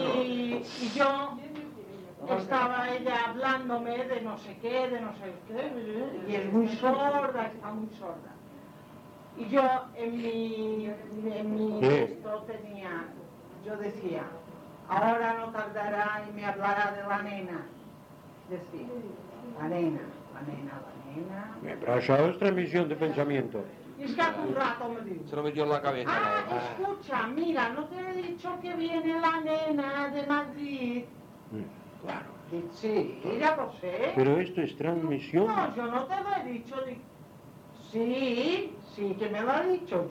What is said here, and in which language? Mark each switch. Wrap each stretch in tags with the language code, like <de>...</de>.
<es>y yo estaba ella hablándome de no sé qué, y es muy sorda, está muy sorda. Y yo en mi texto tenía, yo decía, ahora no tardará y me hablará de la nena, decía. La nena, nena.</es> <ca>Però això és transmissió de pensamiento.</ca> <es>Es que hace un rato me dijo. Se lo metió en la cabeza. Ah, escucha, mira, ¿no te he dicho que viene la nena de Madrid? Claro. Sí, ya lo sé. Pero esto es transmisión. No, yo no te lo he dicho. Sí, sí, que me lo ha dicho.</es>